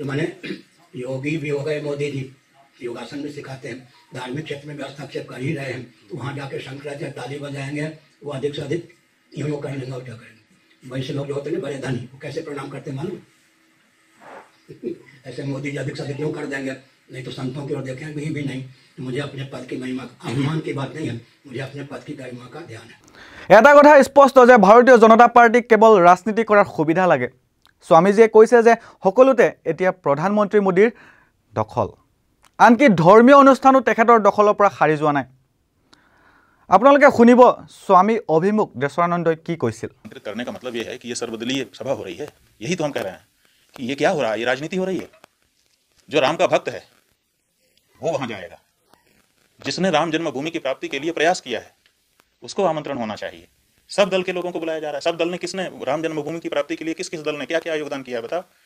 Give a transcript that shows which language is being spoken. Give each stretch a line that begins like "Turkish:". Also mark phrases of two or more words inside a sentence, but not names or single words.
Hindi: मैंने योगी भी हो गए मोदी जी, योगासन भी सिखाते हैं, धार्मिक क्षेत्र में भी हस्तक्षेप कर ही रहे हैं, तो वहाँ जाके शंकराचार्य ताली बजाएंगे, वो अधिक से अधिक यूँ कर लेंगे और क्या करेंगे। वैसे लोग जो होते हैं बड़े धनी, वो कैसे प्रणाम करते मालूम? ऐसे मोदी जी अधिक से अधिक यूँ कर देंगे, नहीं तो संतों की ओर देखें भी नहीं। मुझे अपने पद की महिमा, अभिमान की बात नहीं है, मुझे अपने पद की गरिमा का ध्यान है।
Assamese: এটা কথা স্পষ্ট যে ভাৰতীয় জনতা পাৰ্টিক কেৱল ৰাজনীতি কৰাৰ সুবিধা লাগে। স্বামীজীয়ে কৈছে যে সকলোতে এতিয়া প্ৰধানমন্ত্ৰী মোদীৰ দখল, আনকি ধৰ্মীয় অনুষ্ঠানো তেখেতৰ দখলৰ পৰা সাৰি যোৱা নাই। আপোনালোকে শুনিব স্বামী অভিমুখ দেশৰানন্দই কি কৈছিল।
Hindi: करने का मतलब ये है कि ये सर्वदलीय सभा हो रही है। यही तो हम कह रहे हैं कि ये क्या हो रहा है, ये राजनीति हो रही है। जो राम का भक्त है वो वहां जाएगा, जिसने राम जन्मभूमि की प्राप्ति के लिए प्रयास किया है उसको आमंत्रण होना चाहिए। सब दल के लोगों को बुलाया जा रहा है। सब दल ने किसने राम जन्मभूमि की प्राप्ति के लिए किस किस दल ने क्या क्या योगदान किया है बताओ।